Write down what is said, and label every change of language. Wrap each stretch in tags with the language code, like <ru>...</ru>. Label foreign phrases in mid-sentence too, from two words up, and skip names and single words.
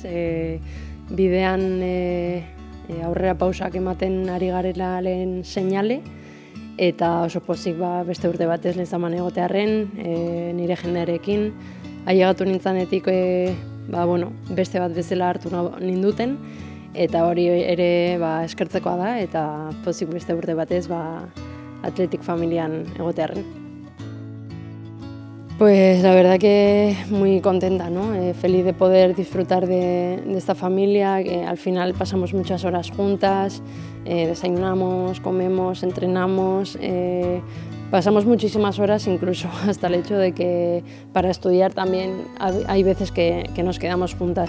<eu>Bidean aurrera pausak ematen ari garela lehen seinale, eta oso pozik beste urte batez lezaman egotearren, nire jendearekin. Ailegatu nintzanetik beste bat bezala hartu ninduten, eta hori ere eskertzekoa da, eta pozik beste urte batez Athletic familian egotearren.</eu> <es>Pues la verdad que muy contenta, ¿no? Feliz de poder disfrutar de esta familia, que al final pasamos muchas horas juntas, desayunamos, comemos, entrenamos, pasamos muchísimas horas, incluso hasta el hecho de que para estudiar también hay veces que nos quedamos juntas.</es>